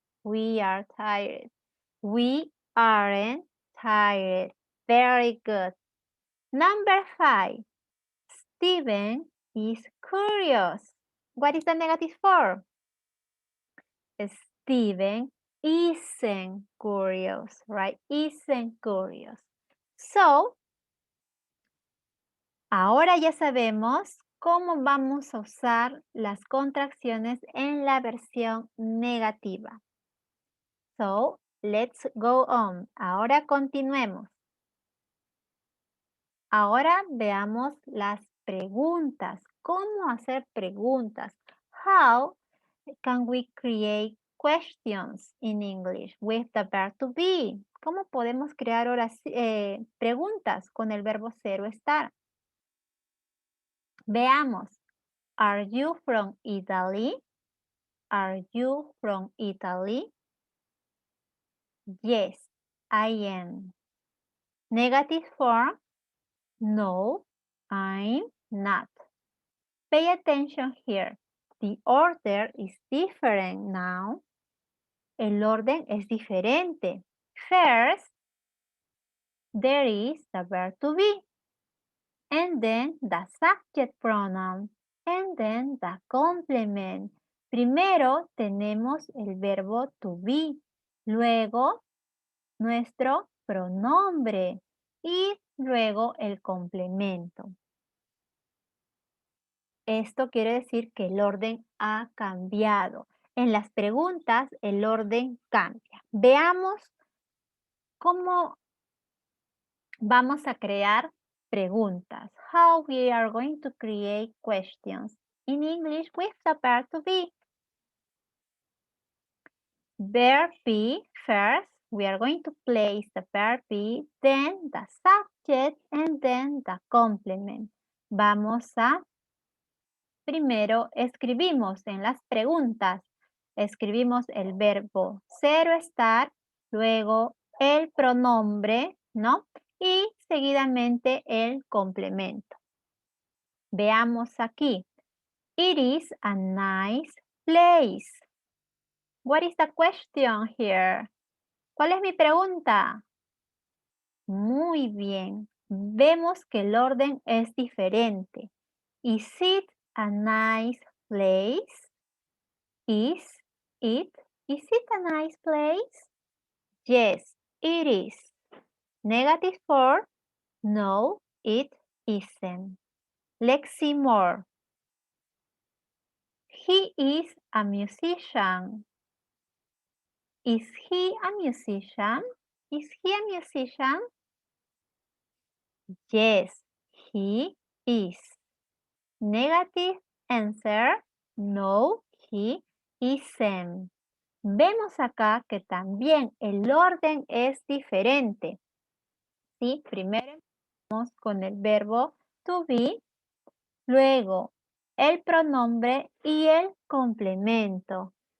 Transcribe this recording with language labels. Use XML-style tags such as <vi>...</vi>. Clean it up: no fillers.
<en>We are tired. We aren't tired. Very good. Number five. Steven is curious. What is the negative form? Steven isn't curious, right? Isn't curious.</en> <es>So, ahora ya sabemos cómo vamos a usar las contracciones en la versión negativa.</es> <en>So, let's go on.</en> <es>Ahora continuemos. Ahora veamos las preguntas. ¿Cómo hacer preguntas?</es> <en>How can we create questions in English with the verb to be?</en> <es>¿Cómo podemos crear preguntas con el verbo ser o estar? Veamos.</es> <en>Are you from Italy? Are you from Italy? Yes, I am. Negative form, no, I'm not. Pay attention here. The order is different now.</en> <es>El orden es diferente.</es> <en>First, there is the verb to be, and then the subject pronoun, and then the complement.</en> <es>Primero tenemos el verbo to be, luego nuestro pronombre y luego el complemento. Esto quiere decir que el orden ha cambiado. En las preguntas el orden cambia. Veamos cómo vamos a crear preguntas.</es> <en>How we are going to create questions in English with the verb to be. Verb be first. We are going to place the verb be, then the subject, and then the complement.</en> <es>Vamos a, primero escribimos en las preguntas, escribimos el verbo ser o estar, luego el pronombre, ¿no? Y seguidamente el complemento. Veamos aquí.</es> <en>It is a nice place. What is the question here?</en> <es>¿Cuál es mi pregunta? Muy bien. Vemos que el orden es diferente.</es> <en>Is it a nice place? Is it a nice place? Yes, it is. Negative form, no, it isn't. Let's see more. He is a musician. Is he a musician? Is he a musician? Yes, he is. Negative answer, no, he isn't.</en> <es>Vemos acá que también el orden es diferente. ¿Sí? Primero empezamos con el verbo to be, luego el pronombre y el complemento.</es>